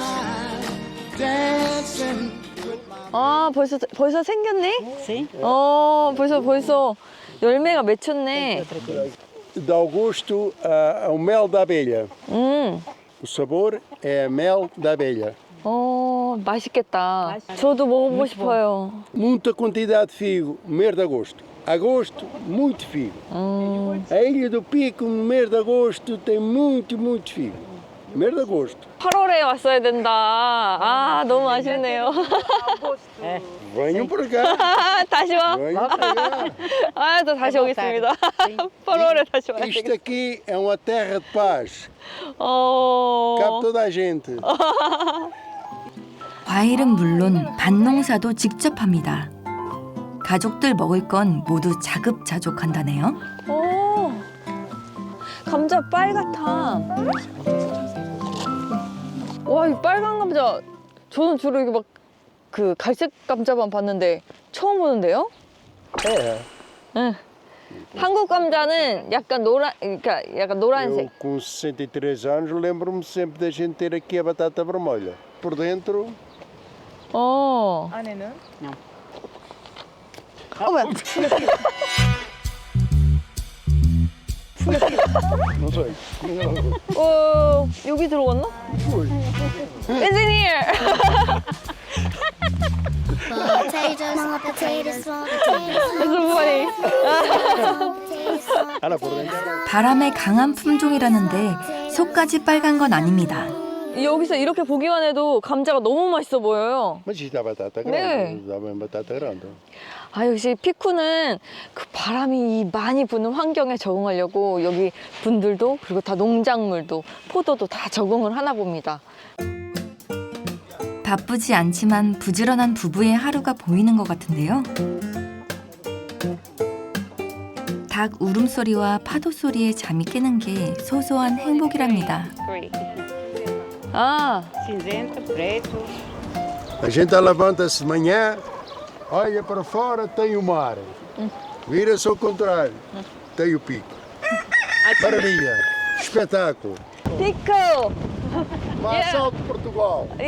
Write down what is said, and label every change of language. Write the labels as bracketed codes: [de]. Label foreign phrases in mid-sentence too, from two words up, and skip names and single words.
[ko] 벌써 생겼네? [pt] Sim. [ko] 벌써 열매가 맺혔네. [pt] De Augusto ao mel da abelha. O sabor é mel da abelha. [ko] 맛있겠다. 저도 먹어보고 싶어요. [pt] Muita quantidade de figo no mês de agosto. Agosto, muito figo. A Ilha do Pico, no mês de agosto, tem muito figo. Mês de agosto. [ko] 8월에 왔어야 된다. 아, 너무 아쉽네요. [pt] Venham para cá. [ko] 다시 와. [pt] Venham para cá. [ko] 아, 저 다시 오겠습니다. 8월에 다시 와야 [pt] Isto [ko] 되겠다. [pt] aqui é uma terra de paz. [ko] 어. [pt] Cabe toda a gente. [ko] 과일은 물론 밭농사도 직접 합니다. 가족들 먹을 건 모두 자급자족한다네요. 오. 감자 빨갛다. 와, 이 빨간 감자. 저는 주로 이게 막 그 갈색 감자만 봤는데 처음 보는데요? [pt] É. [ko] 응. 한국 감자는 약간 노란, 그러니까 약간 노란색. [pt] Eu, com 63 anos, lembro-me sempre da gente ter aqui a batata vermelha. Por dentro, [ko] 어. 안에는? 어머. [pt] não sei. [ko] 어, 여기 들어갔나? [en] It's in here. That's so funny. [pt] Ana, por dentro. [ko] 바람에 강한 품종이라는데 속까지 빨간 건 아닙니다. 여기서 이렇게 보기만 해도 감자가 너무 맛있어 보여요. [pt] Mas isto dá batata grande. [ko] 네. [pt] Dá bem batata grande. [ko] 아, 역시 피쿠는 그 바람이 많이 부는 환경에 적응하려고 여기 분들도 그리고 다 농작물도 포도도 다 적응을 하나 봅니다. 바쁘지 않지만 부지런한 부부의 하루가 보이는 것 같은데요. 닭 울음소리와 파도소리에 잠이 깨는 게 소소한 행복이랍니다. 아, [pt] Cinzento, preto. A gente levanta-se de manhã, olha para fora, tem o mar. Vira-se ao contrário, tem o pico. Maravilha, espetáculo. [ko] 피쿠! [pt] Mais alto de Portugal.